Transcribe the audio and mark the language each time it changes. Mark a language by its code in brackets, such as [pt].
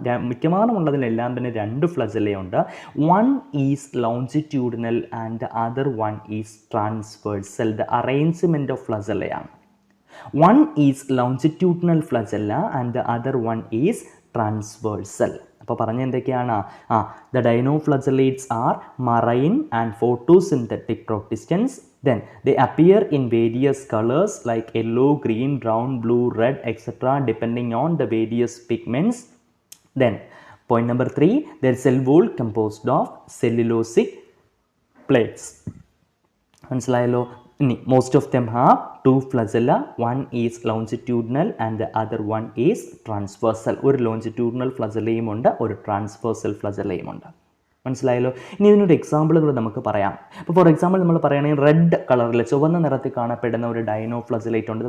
[ml] മിക്കവാറും ഉള്ളതിലെല്ലാം തന്നെ രണ്ട് ഫ്ലജല്ലയുണ്ട്. [en] One is longitudinal and other one is transversal. The arrangement of ഫ്ലജല്ലയാണ്. One is longitudinal flagella and the other one is transversal. [ml] അപ്പോൾ പറഞ്ഞ എന്തൊക്കെയാണ്? [en] The dinoflagellates are marine and photosynthetic protistans. Then they appear in various colors like yellow, green, brown, blue, red, etc. depending on the various pigments. Then point number 3, their cell wall composed of cellulosic plates. [ml] മനസ്സിലായല്ലോ. ഇനി [en] Most of them have two flagella. One is longitudinal and the other one is transversal. [ml] ഒരു longitudinal ഫ്ലജല്ലയും ഉണ്ട്, ഒരു transversal ഫ്ലജല്ലയും ഉണ്ട്. മനസ്സിലായല്ലോ. ഇനി ഇതിനൊരു എക്സാമ്പിളുകൾ നമുക്ക് പറയാം. അപ്പോൾ ഫോർ എക്സാമ്പിൾ നമ്മൾ പറയുകയാണെങ്കിൽ റെഡ് കളറിൽ, ചുവന്ന നിറത്തിൽ കാണപ്പെടുന്ന ഒരു ഡൈനോഫ്ലജലേറ്റ് ഉണ്ട്.